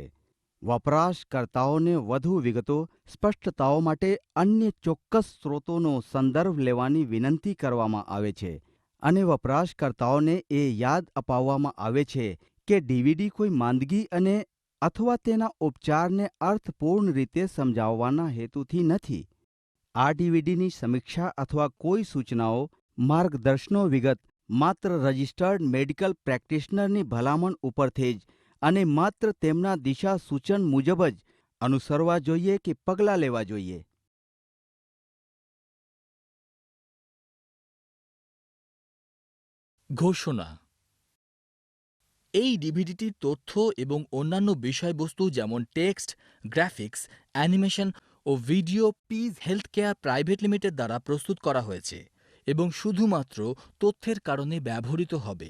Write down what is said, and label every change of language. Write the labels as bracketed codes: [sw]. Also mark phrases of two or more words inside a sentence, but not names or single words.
[gu] વપરાશકર્તાઓને વધુ વિગતો, સ્પષ્ટતાઓ માટે અન્ય ચોક્કસ સ્રોતોનો સંદર્ભ લેવાની વિનંતી કરવામાં આવે છે અને વપરાશકર્તાઓને એ યાદ અપાવવામાં આવે છે કે ડીવીડી કોઈ માંદગી અને અથવા તેના ઉપચારને અર્થપૂર્ણ રીતે સમજાવવાના હેતુથી નથી। આ ડીવીડીની સમીક્ષા અથવા કોઈ સૂચનાઓ, માર્ગદર્શનો વિગત માત્ર રજિસ્ટર્ડ મેડિકલ પ્રેક્ટિશનરની ભલામણ ઉપરથી જ અને માત્ર તેમના દિશા સૂચન મુજબ જ અનુસરવા જોઈએ કે પગલાં લેવા જોઈએ। [bn] ঘোষণা। এই ডিভিডিটির তথ্য এবং অন্যান্য বিষয়বস্তু যেমন টেক্সট, গ্রাফিক্স, অ্যানিমেশন ও ভিডিও পিজ হেলথকেয়ার প্রাইভেট লিমিটেড দ্বারা প্রস্তুত করা হয়েছে এবং শুধুমাত্র তথ্যের কারণে ব্যবহৃত হবে।